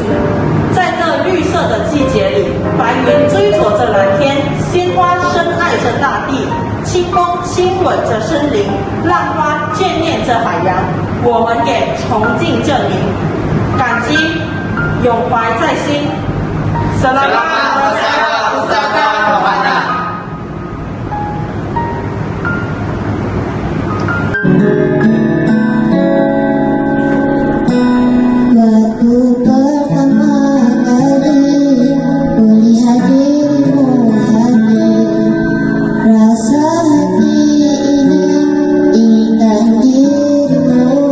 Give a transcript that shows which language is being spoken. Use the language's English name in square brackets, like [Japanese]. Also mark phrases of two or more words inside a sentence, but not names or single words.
[Chinese] 在这绿色的季节里，白云追逐着蓝天，鲜花深爱着大地，清风亲吻着森林，浪花眷恋着海洋。我们也崇敬着您，感激永怀在心。 [Malay] Selamat bersara Ustazah Rohana. Waktu pertama kali melihat dirimu hadir, rasa hati ini inginkan dirimu.